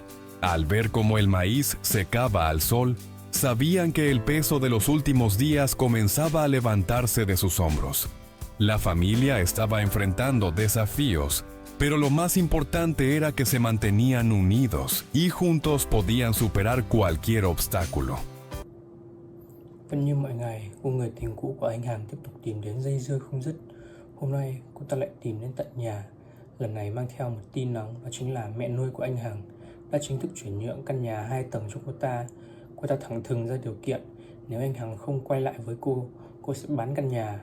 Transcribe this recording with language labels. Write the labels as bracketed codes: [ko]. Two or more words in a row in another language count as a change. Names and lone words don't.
[es] Al ver cómo el maíz secaba al sol, sabían que el peso de los últimos días comenzaba a levantarse de sus hombros. La familia estaba enfrentando desafíos, pero lo más importante era que se mantenían unidos y juntos podían superar cualquier obstáculo. [vi] Vẫn như mọi ngày, cô người tình cũ của anh Hằng tiếp tục tìm đến dây dưa không dứt. Hôm nay, cô ta lại tìm đến tận nhà. Lần này mang theo một tin nóng, đó chính là mẹ nuôi của anh Hằng đã chính thức chuyển nhượng căn nhà 2 tầng cho cô ta. Cô ta thẳng thừng ra điều kiện, nếu anh Hằng không quay lại với cô sẽ bán căn nhà.